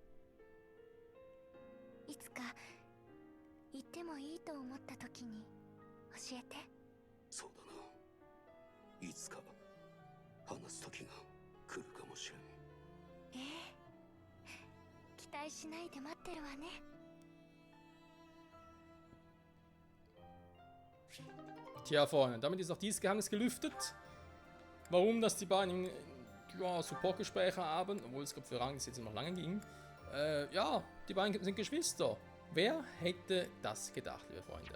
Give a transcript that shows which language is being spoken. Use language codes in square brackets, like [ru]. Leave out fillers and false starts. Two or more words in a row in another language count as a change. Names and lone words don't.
[ja] いつか言ってもいいと思った時に教えて。そうだな。いつか話す時が来るかもしれん。ええ、期待しないで待ってるわね。 [de] Tja, Freunde, damit ist auch dieses Geheimnis gelüftet. Warum, dass die beiden ja, Supportgespräche haben, obwohl es glaube für Rang jetzt noch lange ging. Ja, die beiden sind Geschwister. Wer hätte das gedacht, liebe Freunde?